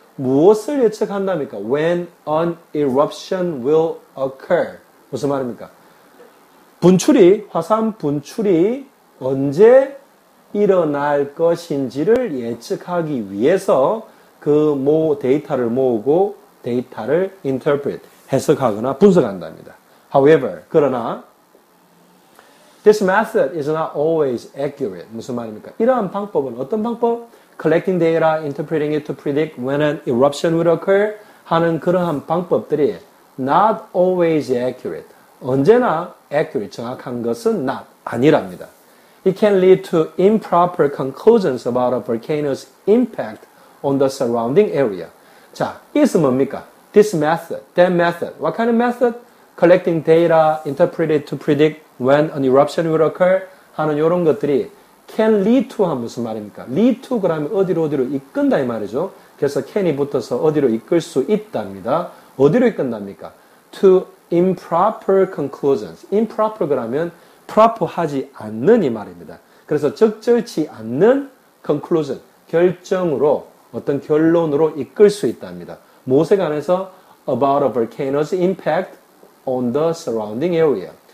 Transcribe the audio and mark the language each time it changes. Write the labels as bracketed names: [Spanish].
[Korean] 무엇을 예측한답니까? [English] When an eruption will occur. [Korean] 무슨 말입니까? 화산 분출이 언제 일어날 것인지를 예측하기 위해서 그 데이터를 모으고 데이터를 interpret, 해석하거나 분석한답니다. [English] However, [Korean] 그러나 [English] this method is not always accurate. [Korean] 무슨 말입니까? 이러한 방법은 어떤 방법? [English] Collecting data, interpreting it to predict when an eruption will occur [Korean] 하는 그러한 방법들이 [English] not always accurate. [Korean] 언제나 accurate, 정확한 것은 not, 아니랍니다. [English] It can lead to improper conclusions about a volcano's impact on the surrounding area. [Korean] 자, is 뭡니까? [English] This method, that method. What kind of method? Collecting data, interpret it to predict when an eruption will occur [Korean] 하는 이런 것들이 [English] can lead to [Korean] 하면 무슨 말입니까? [English] lead to [Korean] 그러면 어디로 이끈다 이 말이죠. 그래서 can이 붙어서 어디로 이끌 수 있답니다. 어디로 이끈답니까? [English] To improper conclusions. [Korean] improper 그러면 proper 하지 않는 이 말입니다. 그래서 적절치 않는 conclusion, 결정으로 어떤 결론으로 이끌 수 있답니다. 무엇에 관해서? [English] About a volcano's impact on the surrounding area.